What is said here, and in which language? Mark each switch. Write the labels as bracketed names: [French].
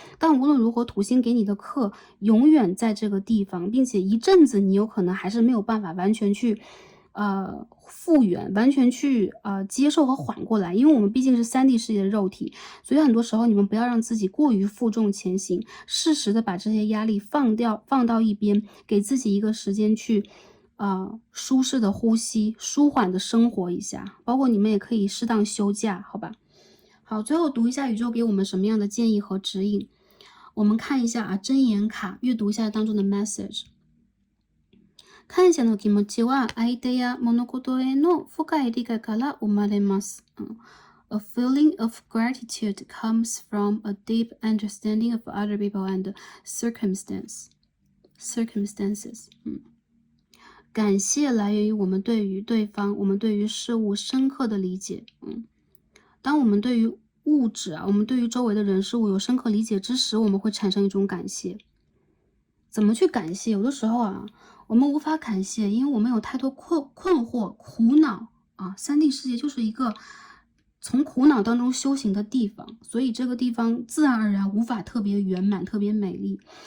[Chinese] 但无论如何，土星给你的课永远在这个地方，并且一阵子你有可能还是没有办法完全去复原，完全去接受和缓过来，因为我们毕竟是3D 世界的肉体，所以很多时候你们不要让自己过于负重前行，适时的把这些压力放到一边，给自己一个时间去舒适的呼吸，舒缓的生活一下，包括你们也可以适当休假，好吧？好，最后读一下宇宙给我们什么样的建议和指引。我们看一下箴言卡，阅读一下当中的 message。 [Japanese] 感謝の気持ちは相手や物事への深い理解から生まれます。 [English] A feeling of gratitude comes from a deep understanding of other people and circumstances. [Chinese] 感谢来源于我们对于对方、我们对于事物深刻的理解。当我们对于物质我们对于周围的人事物有深刻理解之时，我们会产生一种感谢。怎么去感谢？有的时候我们无法感谢，因为我们有太多困惑、苦恼3D 世界就是一个从苦恼当中修行的地方，所以这个地方自然而然无法特别圆满、特别美丽。